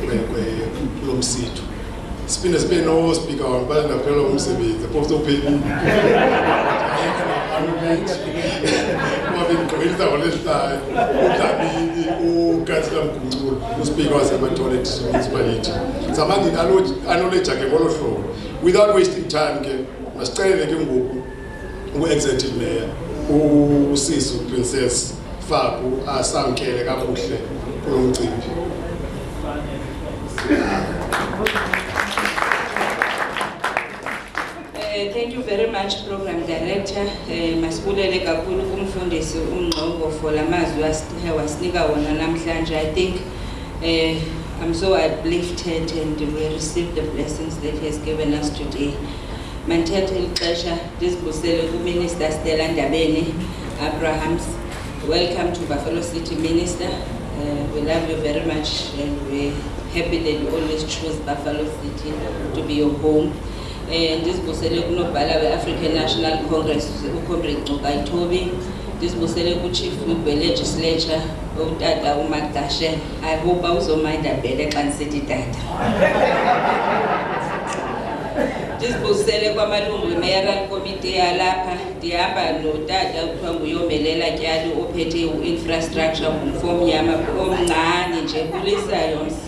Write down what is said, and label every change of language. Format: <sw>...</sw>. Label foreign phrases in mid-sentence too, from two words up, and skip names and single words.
<xh>Nayo khona kwelomsitho. siphinde sibe no-speaker wambala ndaphelelwa umsebenzi phofu sophelile ngoba bendigqibelisa ngolesihlanu uDlamini ukansila Mgungculo uSpeaker waseMatholet Municipality zamanje knowledge yakhe ngolo hlobo</xh> <en>without wasting time</en> <xh>ke masicelele ke ngoku u-executive mayor uSisu Princess Faku asamkele kakuhle kulo mcimbi.</xh> <en>Thank you very much, Program Director.</en> <xh>Masibulele kakhulu kumfundisi uMngqongo for lamazwi wasinika wona namhlanje.</xh> <en>I think I'm so uplifted and we received the blessings that he has given us today.</en> <xh>Manthethe ixesha ndizibusele kuMinister Stella Ndabeni Abrahams.</xh> <en>Welcome to Buffalo City Minister. We love you very much and we're happy that you always choose Buffalo City to be your home.</en> <xh>Ndizibusele kunobhala we-African National Congress uComrade Ncukaitobi. Ndizibusele ku-Chief Whip we-Legislature utata uMagdashe.</xh> <en>I hope</en> <xh>awuzominda bhele xa ndisithi tata. Ndizibusele kwamalungu we-Mayoral Committee yalapha. Ndihamba notata kuthiwa nguyomelela Tyali ophethe u-infrastructure ngumfomnyama omncane nje kulisayo.</xh>